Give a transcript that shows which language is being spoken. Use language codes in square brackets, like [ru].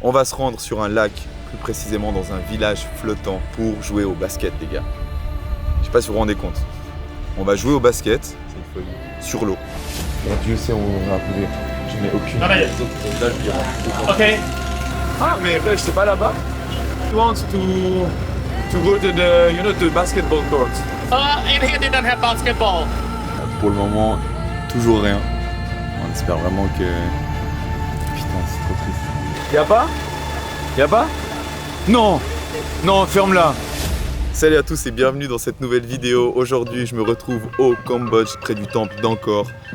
[fr] On va se rendre sur un lac, plus précisément dans un village flottant pour jouer au basket, les gars. Je sais pas si vous vous rendez compte. On va jouer au basket C'est une folie. sur l'eau. Et Dieu sait, on va appeler. Je n'ai aucune Ah, mais- idée. Donc là, je dirais. [en] Okay. [fr] Ah, mais frère, c'est pas là-bas. [en] He wants to go to the, the basketball court. In here they don't have basketball. [fr] Pour le moment, toujours rien. On espère vraiment que... Putain, c'est trop triste. Y'a pas Non Non, ferme-la. Salut à tous et bienvenue dans cette nouvelle vidéo. Aujourd'hui, je me retrouve au Cambodge, près du temple d'Angkor.